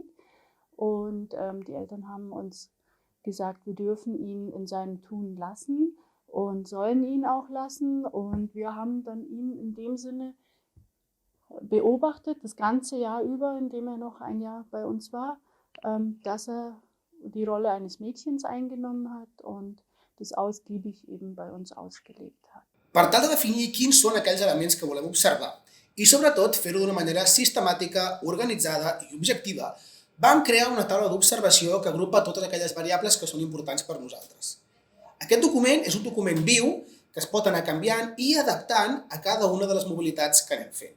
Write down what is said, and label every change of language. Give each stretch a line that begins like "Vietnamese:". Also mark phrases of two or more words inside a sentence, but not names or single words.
German: Und die Eltern haben uns gesagt, wir dürfen ihn in seinem Tun lassen und sollen ihn auch lassen. Und wir haben dann ihn in dem Sinne beobachtet, das ganze Jahr über, in dem er noch ein Jahr bei uns war, dass er die Rolle eines Mädchens eingenommen hat und das ausgiebig eben bei uns ausgelebt hat.
Catalan: Per tal de definir quins són aquells elements que volem observar i sobretot fer-ho d'una manera sistemàtica, organitzada i objectiva, vam crear una taula d'observació que agrupa totes aquelles variables que són importants per nosaltres. Aquest document és un document viu que es pot anar canviant i adaptant a cada una de les mobilitats que anem fent.